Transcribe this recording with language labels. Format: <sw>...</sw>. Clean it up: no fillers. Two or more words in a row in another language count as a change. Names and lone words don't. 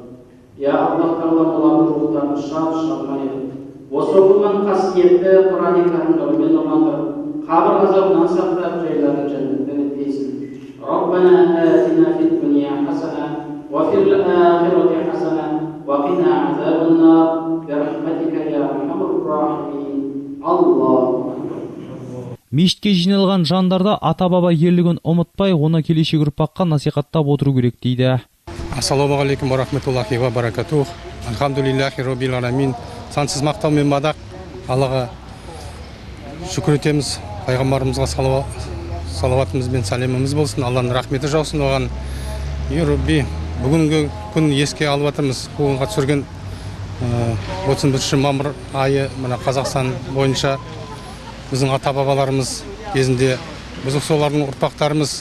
<kk>Я Аллах Тағалам, олардың рухтарын шат-шадыман етіп, осы оқылған қасиетті Құран-ы Кәрім нұрымен нұрландырып, қабір азабынан сақтап, жайларын жәннаттан еткейсін.</kk> <ar>ربنا آتنا في الدنيا حسنة وفي الآخرة حسنة وقنا عذاب النار برحمتك يا أرحم الراحمين. Аллаху</ar> <kk>Мешітке жиналған жандарда ата-баба ерлігін ұмытпай, оны келешек ұрпаққа насихаттап отыру керек дейді.</kk> <ar>السلام عليكم ورحمة الله وبركاته الحمد لله رب العالمين.</ar> <kk>Сансыз мақтау мен мадақ Аллаға шүкір етеміз. Пайғамбарымызға салауатымыз бен сәлеміміз болсын. Алланың рахметі жаусын оған. Робби, бүгінгі күн еске алып жатырмыз. Қуғынға түсірген 31 мамыр айы мына Қазақстан бойынша біздің ата-бабаларымыз кезінде, біз солардың ұрпақтарымыз.</kk>